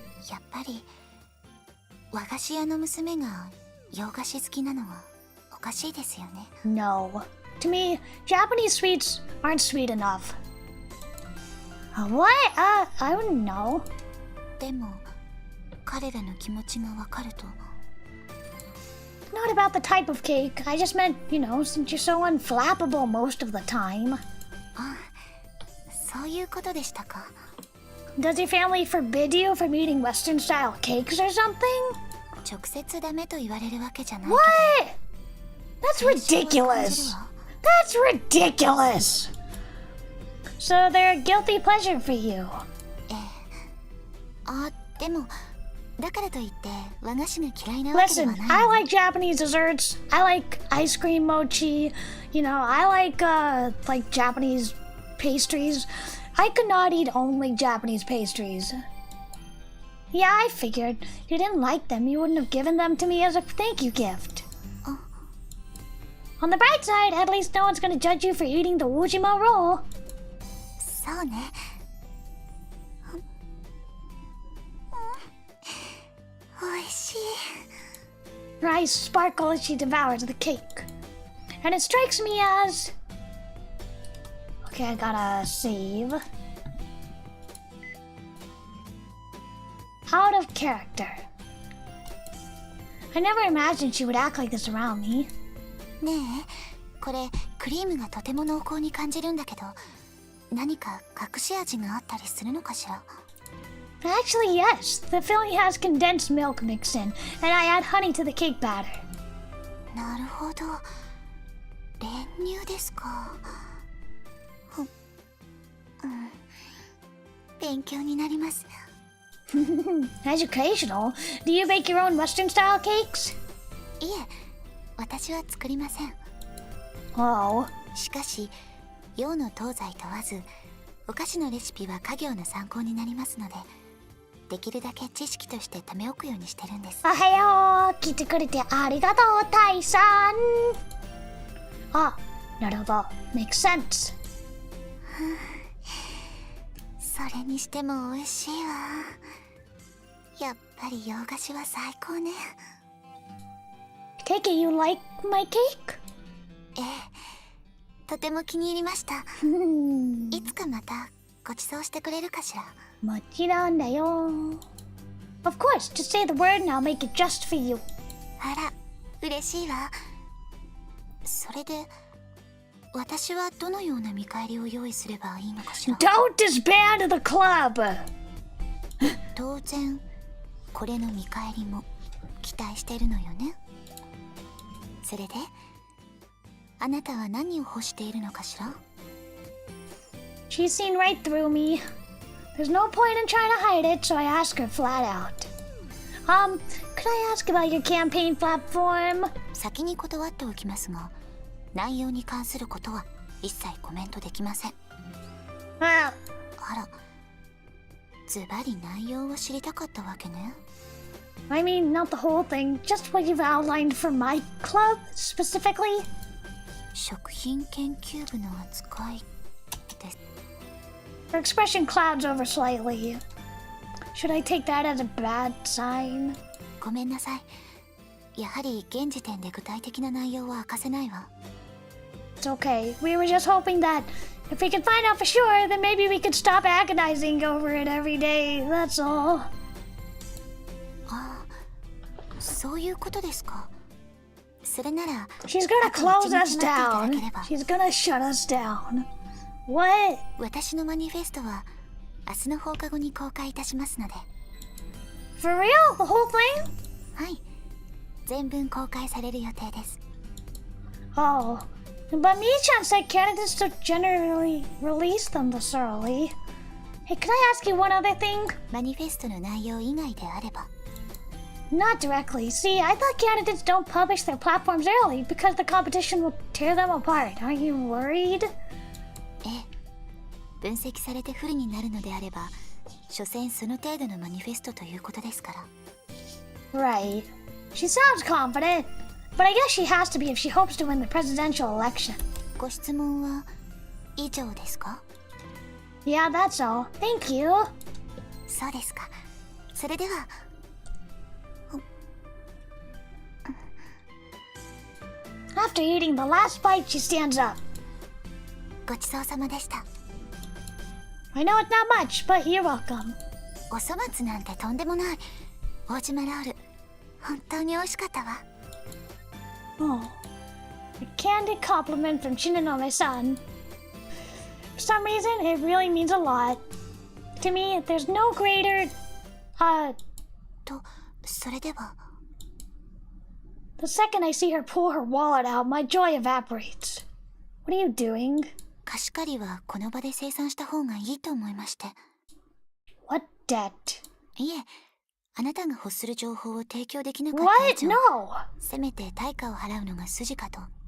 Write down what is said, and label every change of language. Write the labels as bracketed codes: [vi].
[ja] やっぱり和菓子屋の娘が洋菓子好きなのはおかしいですよね。 [en] No. To me, Japanese sweets aren't sweet enough. What? I wouldn't know. [ja] でも彼らの気持ちがわかると。 [en] Not about the type of cake. I just meant, since you're so unflappable most of the time. [ja] あ、そういうことでしたか。 [en] Does your family forbid you from eating Western style cakes or something? [ja] 直接ダメと言われるわけじゃないけど。 [en] What? That's ridiculous. That's ridiculous. So they're a guilty pleasure for you. [ja] ええ。あ、でもだからといって和菓子が嫌いなわけでは [en] Listen, [ja] ない。 [en] I like Japanese desserts. I like ice cream mochi. I like Japanese pastries. I could not eat only Japanese pastries. Yeah, I figured. If you didn't like them, you wouldn't have given them to me as a thank you gift. On the bright side, at least no one's gonna judge you for eating the Ujima roll. [ja] そうね。おいしい。 [en] Her eyes sparkle as she devours the cake. And it strikes me as... Okay, I gotta save. Out of character. I never imagined she would act like this around me. [ja] ねえ、これクリームがとても濃厚に感じるんだけど、何か隠し味があったりするのかしら。 [en] Actually, yes. The filling has condensed milk mixed in, and I add honey to the cake batter. [ja] なるほど。練乳ですか。勉強になります。 [en] Educational? Do you bake your own Western style cakes? [ja] いえ、私は作りません。 [en] Oh. [ja] しかし、洋の東西問わず、お菓子のレシピは家業の参考になりますので、できるだけ知識としてため置くようにしてるんです。おはよう。来てくれてありがとう、タイさん。あ、なるほど。 [en] Makes sense. [ja] それにしても美味しいわ。やっぱり洋菓子は最高ね。 [en] Take it you like my cake? [ja] ええ、とても気に入りました。いつかまたご馳走してくれるかしら。もちろんだよ。 [en] Of course, just say the word and I'll make it just for you. [ja] あら、嬉しいわ。それで、私はどのような見返りを用意すればいいのかしら。 [en] Don't disband the club! [ja] 当然、これの見返りも期待してるのよね。それで、あなたは何を欲しているのかしら？ [en] She's seen right through me. There's no point in trying to hide it, so I ask her flat out. Could I ask about your campaign platform? [ja] 先に断っておきますが、内容に関することは一切コメントできません。あら、ズバリ内容を知りたかったわけね。 [en] I mean, not the whole thing, just what you've outlined for my club, specifically. [ja] 食品研究部の扱いです。 [en] Her expression clouds over slightly. Should I take that as a bad sign? [ja] ごめんなさい。やはり現時点で具体的な内容は明かせないわ。 [en] It's okay. We were just hoping that if we could find out for sure, then maybe we could stop agonizing over it every day. That's all. [ja] ああ、そういうことですか。それなら、 [en] She's gonna close us down. She's gonna shut us down. What? [ja] 私のマニフェストは明日の放課後に公開いたしますので。 [en] For real? The whole thing? [ja] はい、全文公開される予定です。 [en] Oh, But Mii-chan said candidates don't generally release them this early. Hey, can I ask you one other thing? [ja] マニフェストの内容以外であれば。 [en] Not directly. See, I thought candidates don't publish their platforms early because the competition will tear them apart. Aren't you worried? [ja] ええ。分析されて不利になるのであれば、所詮その程度のマニフェストということですから。 [en] Right. She sounds confident, but I guess she has to be if she hopes to win the presidential election. [ja] ご質問は以上ですか？ [en] Yeah, that's all. Thank you. [ja] そうですか。それでは。 [en] After eating the last bite, she stands up. [ja] ごちそうさまでした。 [en] I know it's not much, but you're welcome. [ja] お粗末なんてとんでもない。大島ロール、本当に美味しかったわ。 [en] Oh. A candid compliment from Shinonome-san. For some reason, it really means a lot. To me, there's no greater, [ja] と、それでは。 [en] The second I see her pull her wallet out, my joy evaporates. What are you doing? [ja] 貸し借りはこの場で清算した方がいいと思いまして。 [en] What debt? [ja] いえ、あなたが欲する情報を提供できなかった以上、 [en] What? No! [ja] せめて対価を払うのが筋かと。